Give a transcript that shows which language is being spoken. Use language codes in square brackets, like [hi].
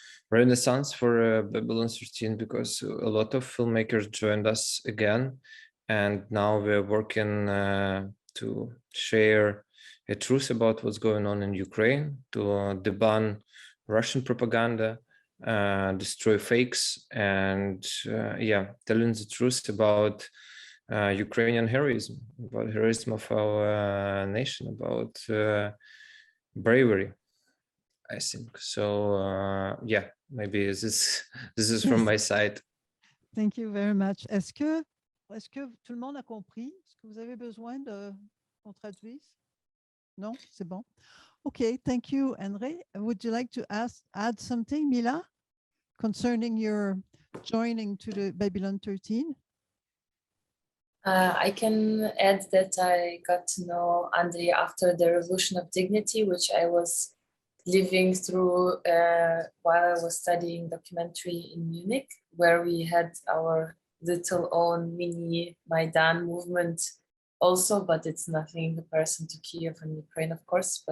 [en] renaissance for Babylon'13, because a lot of filmmakers joined us again, and now we're working to share a truth about what's going on in Ukraine, to deban Russian propaganda, destroy fakes, and yeah, telling the truth about Ukrainian heroism, about heroism of our nation, about bravery, I think. So yeah, maybe this is from my side. Thank you very much. [fr] Est-ce que tout le monde a compris? Est-ce que vous avez besoin qu'on traduise? Non, c'est bon. [en] Okay, thank you, [fr] Andrii. [en] Would you like to add something, Mila, concerning your joining to the Babylon'13? I can add that I got to know Andrii after the Revolution of Dignity, which I was living through while I was studying documentary in Munich, where we had our little own mini Maidan movement also, but it's nothing in comparison to Kiev and Ukraine, of course.